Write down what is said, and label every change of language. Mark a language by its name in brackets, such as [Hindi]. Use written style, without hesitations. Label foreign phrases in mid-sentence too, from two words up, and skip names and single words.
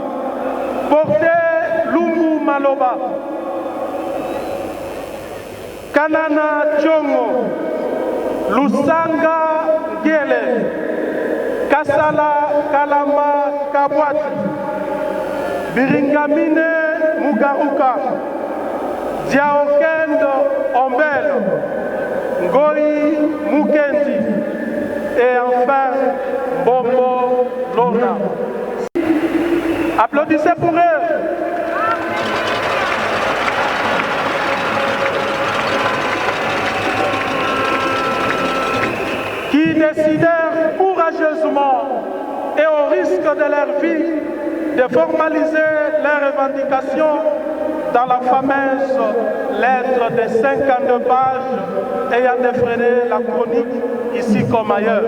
[French] Porté Lumbu Maloba, Kanana Tchongo, Lusanga Gele, Kasala Kalamba Kabwati, Biringamine Mugaruka, Diaokendo Ombel, Ngoi Mukendi et enfin Bombo Lona. Applaudissez pour eux. Qui décidèrent courageusement et au risque de leur vie de formaliser leurs revendications dans la fameuse lettre de 52 pages ayant défrayé la chronique ici comme ailleurs.